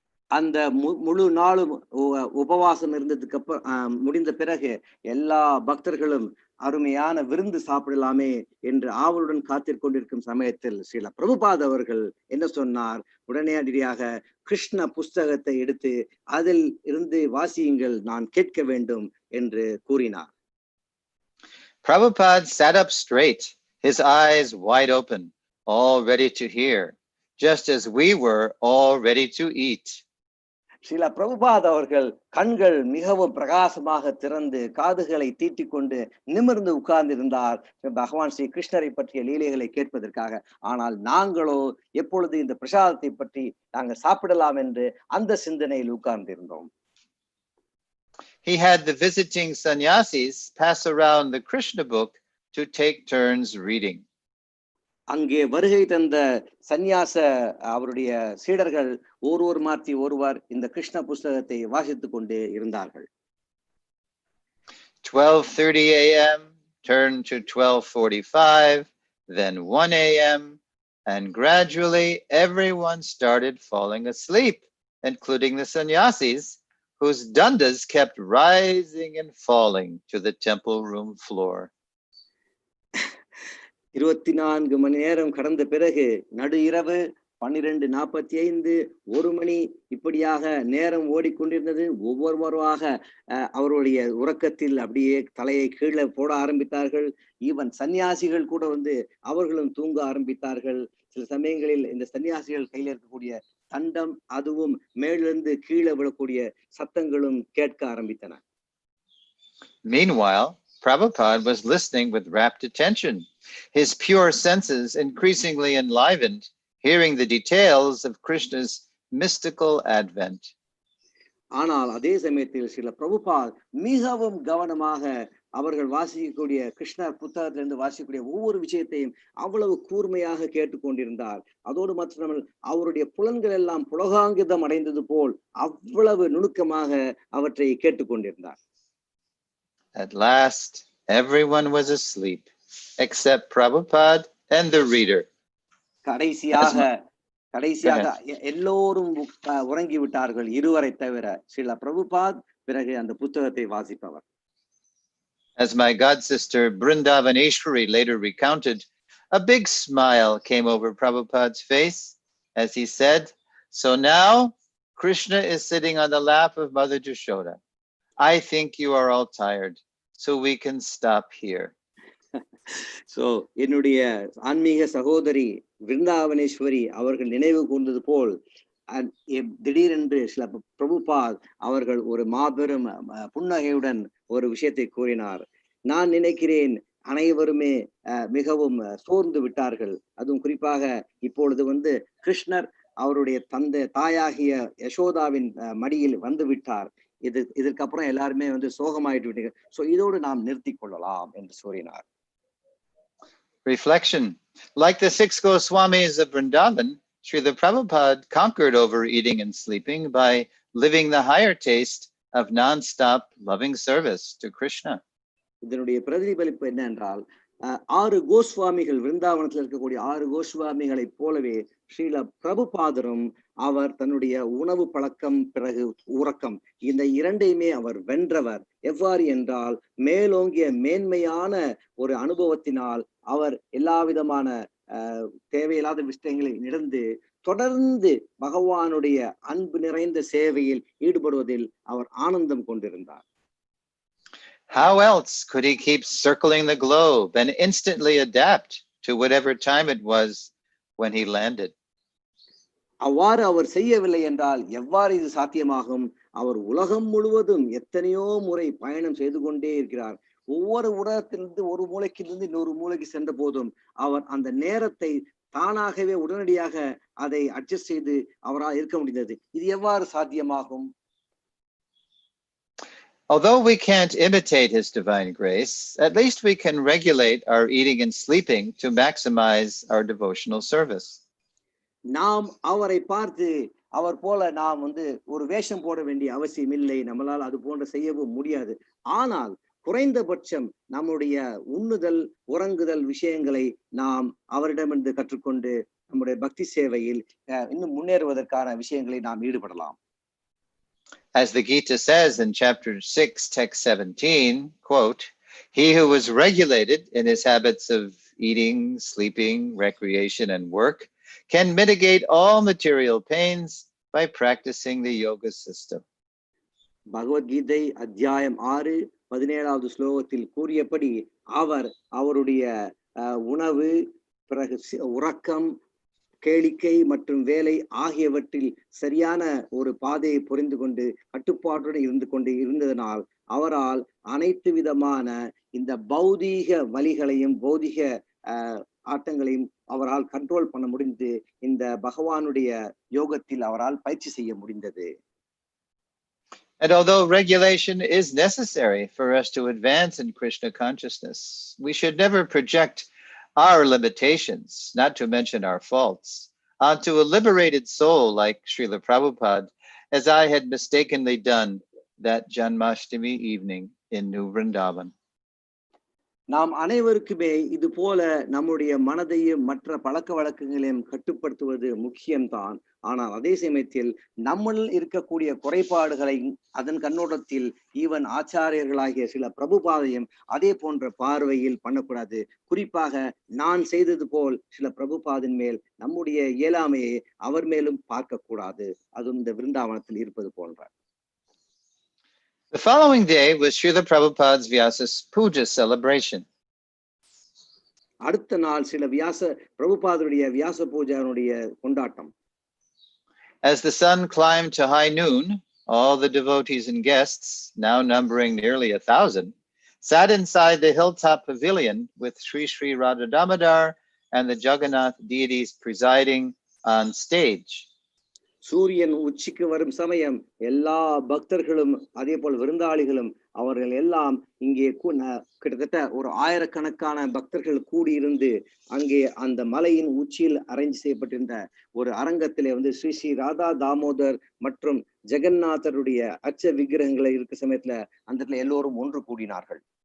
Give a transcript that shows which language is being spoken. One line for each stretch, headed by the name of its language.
Tamil: அந்த முழு நாளும் உபவாசம் இருந்ததுக்கு அப்புறம் முடிந்த பிறகு எல்லா பக்தர்களும் அருமையான விருந்து சாப்பிடலாமே என்று ஆவலுடன் காத்திருக்கொண்டிருக்கும் சமயத்தில் ஸ்ரீல பிரபுபாத் அவர்கள் என்ன சொன்னார்? உடனடியாக கிருஷ்ண புஸ்தகத்தை எடுத்து அதில் இருந்து வாசியுங்கள், நான் கேட்க வேண்டும் என்று கூறினார்.
English: Prabhupada sat up straight, his eyes wide open, all ready to hear, just as we were all ready to eat.
Tamil: Srila Prabhupad அவர்கள் கண்கள் மிகவும் பிரகாசமாக திறந்து காதுகளை தீட்டிக்கொண்டு நிமிர்ந்து உட்கார்ந்திருந்தார் பகவான் ஸ்ரீ கிருஷ்ணரை பற்றிய லீலைகளை கேட்பதற்காக. ஆனால் நாங்களோ எப்பொழுது இந்த பிரசாதத்தை பற்றி நாங்கள் சாப்பிடலாம் என்று அந்த சிந்தனையில் உட்கார்ந்திருந்தோம்.
English: He had the visiting sannyasis pass around the Krishna book to take turns reading.
Tamil: அங்கே வருகை தந்த சந்நியாச அவருடைய சீடர்கள் ஒருவர் மாற்றி ஒருவர் இந்த கிருஷ்ண புஸ்தகத்தை வாசித்துக் கொண்டே இருந்தார்கள்.
English: 12:30 a.m. turned to 12:45, then 1 a.m., and gradually everyone started falling asleep, including the sannyasis, whose dandas kept rising and falling to the temple room floor.
Tamil: 24 மணி நேரம் கடந்த பிறகு நடு இரவு 12:45, 1 மணி இப்படியாக நேரம் ஓடிக்கொண்டிருந்தது. ஒவ்வொருவராக அவருடைய உறக்கத்தில் அப்படியே தலையை கீழே போட ஆரம்பித்தார்கள். ஈவன் சன்னியாசிகள் கூட அவர்களும் தூங்க ஆரம்பித்தார்கள். சில சமயங்களில் இந்த சன்னியாசிகள் கையில் இருக்கக்கூடிய தண்டம் அதுவும் மேலிருந்து கீழே விழக்கூடிய சத்தங்களும் கேட்க ஆரம்பித்தன.
English: Meanwhile, Prabhupada was listening with rapt attention, his pure senses increasingly enlivened, hearing the details of Krishna's mystical advent.
Tamil: ஆனால் அதே சமயத்தில் சில பிரபுபாத் மிகவும் கவனமாக அவர்கள் வாசிக்கக்கூடிய கிருஷ்ணர் புத்தகத்திலிருந்து வாசிக்கக்கூடிய ஒவ்வொரு விஷயத்தையும் அவ்வளவு கூர்மையாக கேட்டுக்கொண்டிருந்தார். அதோடு மாத்திரமல்ல, அவருடைய புலன்கள் எல்லாம் புலகாங்கிதம் அடைந்தது போல் அவ்வளவு நுணுக்கமாக அவற்றை கேட்டுக்கொண்டிருந்தார்.
English: At last, everyone was asleep, except Prabhupada and the reader.
Tamil: கடைசியாக எல்லோரும் உறங்கி விட்டார்கள், இருவரை தவிர ஸ்ரீல பிரபுபாத் பிறகு அந்த புத்தகத்தை வாசிப்பவர்.
English: As my god sister Brindavaneshwari later recounted, a big smile came over Prabhupada's face as he said, "So now Krishna is sitting on the lap of Mother Jashoda. I think you are all tired, so we can stop here."
Tamil: So என்னுடைய ஆன்மீக சகோதரி விருந்தாவனேஸ்வரி அவர்கள் நினைவு கூர்ந்தது போல் திடீரென்று சில பிரபுபாத் அவர்கள் ஒரு மாபெரும் புன்னகையுடன் ஒரு விஷயத்தை கூறினார். நான் நினைக்கிறேன் அனைவருமே மிகவும் சோர்ந்து விட்டார்கள். அதுவும் குறிப்பாக இப்பொழுது கிருஷ்ணர் அவருடைய தாயாகிய யசோதாவின் மடியில் வந்து விட்டார். இதற்கப்புறம் எல்லாருமே சோகமாயிட்டு விட்டீங்க. சோ இதோடு நாம் நிறுத்தி கொள்ளலாம் என்று கூறினார்.
English: Reflection. Like the 6 Goswamis of Vrindavan, Srila Prabhupada conquered overeating and sleeping by living the higher taste of non-stop loving service to Krishna.
Tamil: இதனுடைய பிரதிபலிப்பு என்ன என்றால் 6 கோஸ்வாமிகள் விருந்தாவனத்தில் இருக்கக்கூடிய 6 கோஸ்வாமிகளைப் போலவே ஸ்ரீல பிரபுபாதரும் அவர் தன்னுடைய உணவு பழக்கம் பிறகு உறக்கம் இந்த இரண்டையுமே அவர் வென்றவர். எவ்வாறு என்றால் மேலோங்கிய மேன்மையான ஒரு அனுபவத்தினால் அவர் எல்லா விதமான தேவையில்லாத விஷயங்களை இழந்து தொடர்ந்து பகவானுடைய அன்பு நிறைந்த சேவையில் ஈடுபடுவதில் அவர் ஆனந்தம் கொண்டிருந்தார்.
English: How else could he keep circling the globe and instantly adapt to whatever time it was when he landed?
Tamil: அவ்வாறு அவர் செய்யவில்லை என்றால் எவ்வாறு இது சாத்தியமாகும்? அவர் உலகம் முழுவதும் எத்தனையோ முறை பயணம் செய்து கொண்டே இருக்கிறார். ஒவ்வொரு உலகத்திலிருந்து ஒரு மூலைக்கிலிருந்து இன்னொரு மூலைக்கு சென்ற போதும் அவர் அந்த நேரத்தை தானாகவே உடனடியாக அதை அட்ஜஸ்ட் செய்து அவரால் இருக்க முடிந்தது. இது எவ்வாறு சாத்தியமாகும்?
English: Although we can't imitate his divine grace, at least we can regulate our eating and sleeping to maximize our devotional service.
Tamil: நாம் அவரை பார்த்து அவர் போல நாம் ஒரு வேஷம் போட வேண்டிய அவசியம் இல்லை. நம்மளால் அது போன்ற செய்யவும் முடியாது. ஆனால் குறைந்தபட்சம் நம்முடைய உண்ணுதல் உறங்குதல் விஷயங்களை நாம் அவரிடமிருந்து கற்றுக்கொண்டு நம்முடைய பக்தி சேவையில் இன்னும் முன்னேறுவதற்கான விஷயங்களை நாம் ஈடுபடலாம்.
English: As the Gita says in chapter 6, text 17, quote, "He who is regulated in his habits of eating, sleeping, recreation, and work can mitigate all material pains by practicing the yoga system."
Tamil: Bhagavad Gita அத்தியாயம் 6:17 ஸ்லோகத்தில் கூறியபடி அவருடைய உணவு பிறகு உறக்கம் கேளிக்கை மற்றும் வேலை ஆகியவற்றில் சரியான ஒரு பாதையை புரிந்து கொண்டு கட்டுப்பாட்டுடன் இருந்ததனால் அவரால் அனைத்து விதமான இந்த பௌதீக வலிகளையும் பௌதீக ஆட்டங்களையும் அவரால் கண்ட்ரோல் பண்ண முடிந்து இந்த பகவானுடைய யோகத்தில் அவரால் பயிற்சி செய்ய முடிந்தது.
English: And although regulation is necessary for us to advance in Krishna consciousness, we should never project our limitations, not to mention our faults, onto a liberated soul like Srila Prabhupada, as I had mistakenly done that Janmashtami evening in New Vrindavan.
Tamil: நாம் அனைவருக்குமே இது போல நம்முடைய மனதையும் மற்ற பழக்க வழக்கங்களையும் கட்டுப்படுத்துவது முக்கியம்தான். ஆனால் அதே சமயத்தில் நம்மில் இருக்கக்கூடிய குறைபாடுகளை அதன் கண்ணோட்டத்தில் ஈவன் ஆச்சாரியர்களாகிய சில பிரபுபாதையும் அதே போன்ற பார்வையில் பண்ணக்கூடாது. குறிப்பாக நான் செய்தது போல் சில பிரபுபாதின் மேல் நம்முடைய இயலாமையை அவர் மேலும் பார்க்க கூடாது. அதுவும் இந்த விருந்தாவனத்தில் இருப்பது போன்ற.
English: The following day was Srila Prabhupada's Vyasa Puja celebration.
Tamil: அடுத்த நாள் சில பிரபுபாதருடைய வியாச பூஜாவுடைய கொண்டாட்டம்.
English: As the sun climbed to high noon, all the devotees and guests, now numbering nearly 1,000, sat inside the hilltop pavilion with Sri Sri Radha Damodar and the Jagannath deities presiding on stage.
Tamil: சூரியன் உச்சிக்கு வரும் சமயம் எல்லா பக்தர்களும் அதே போல் விருந்தாளிகளும் அவர்கள் எல்லாம் இங்கே கிட்டத்தட்ட ஒரு ஆயிரக்கணக்கான பக்தர்கள் கூடியிருந்து அங்கே அந்த மலையின் உச்சியில் அரேஞ்ச் செய்யப்பட்டிருந்த ஒரு அரங்கத்திலே ஸ்ரீ ஸ்ரீ ராதா தாமோதர் மற்றும் ஜெகநாதருடைய அச்ச விக்கிரகங்களை இருக்க சமயத்துல அந்த எல்லோரும் ஒன்று கூடினார்கள்.